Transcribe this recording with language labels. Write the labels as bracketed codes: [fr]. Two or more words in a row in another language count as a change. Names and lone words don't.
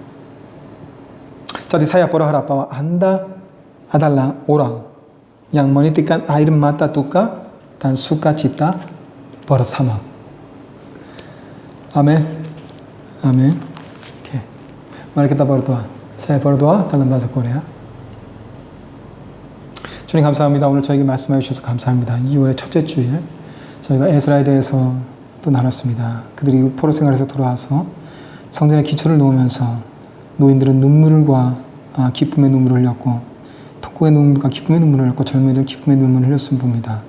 [id] Jadi saya berharap bahwa Anda adalah orang yang menitikkan air mata duka dan sukacita bersama. Amin. Amin. Okay. Mari kita berdoa. Saya berdoa dalam bahasa Korea. [ko] 주님 감사합니다. 오늘 저에게 말씀해 주셔서 감사합니다. 2월의 첫째 주일 저희가 에스라에 대해서 또 나눴습니다. 그들이 포로 생활에서 돌아와서 성전의 기초를 놓으면서 노인들은 눈물과 기쁨의 눈물을 흘렸고 통곡의 눈물과 기쁨의 눈물을 흘렸고 젊은이들 기쁨의 눈물을 흘렸음 봅니다.